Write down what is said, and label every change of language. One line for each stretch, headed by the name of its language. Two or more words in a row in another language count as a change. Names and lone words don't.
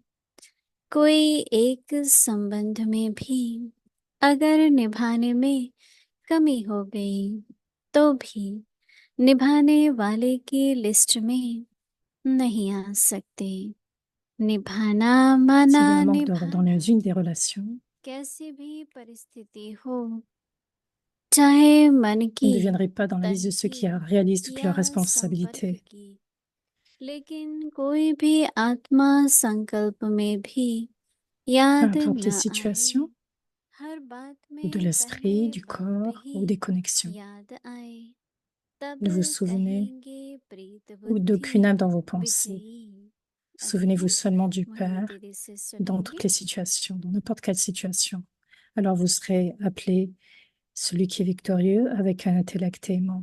Hindi: कोई एक संबंध में भी अगर निभाने में कमी हो गई तो भी निभाने वाले की लिस्ट में नहीं आ सकते। निभाना माना
French: S'il y a un manque dans
Hindi: निभाना,
French: une des relations,
Hindi: कैसी भी परिस्थिति हो, चाहे मन
French: vous ne
Hindi: की,
French: deviendrez pas dans la liste
Hindi: तन
French: de ceux qui
Hindi: की
French: réalisent toutes
Hindi: या
French: leurs
Hindi: संपर्क
French: responsabilités.
Hindi: की। लेकिन कोई भी आत्मा संकल्प में भी
French: Peu
Hindi: याद
French: importe les
Hindi: न आए।
French: situations,
Hindi: हर बात
French: ou de
Hindi: में
French: l'esprit,
Hindi: पहले
French: du
Hindi: बाप
French: corps, ou
Hindi: ही
French: des connexions.
Hindi: याद आए, तब
French: Ne vous souvenez
Hindi: कहेंगे प्रीत
French: ou d'aucune âme
Hindi: बुद्धि
French: dans vos pensées.
Hindi: विजयी। अभी
French: Souvenez-vous
Hindi: हम
French: seulement du
Hindi: मुरली
French: Père
Hindi: दीदी से
French: dans
Hindi: सुनेंगे।
French: toutes les situations, dans n'importe quelle situation. Alors vous serez appelé celui qui est victorieux avec un intellect aimant.